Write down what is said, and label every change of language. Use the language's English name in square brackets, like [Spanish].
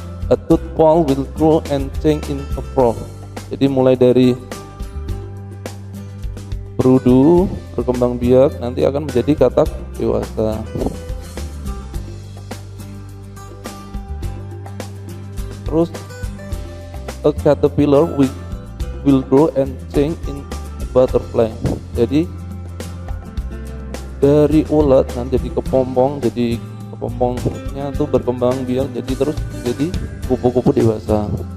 [English] A tadpole will grow and change into a frog. [Indonesian] Jadi mulai dari berudu, berkembang biak, nanti akan menjadi katak dewasa. [English] Terus a caterpillar will grow and change in butterfly. [Indonesian] Jadi dari ulat nanti jadi kepompong, jadi kepompongnya tuh berkembang biak jadi terus jadi kupu-kupu dewasa.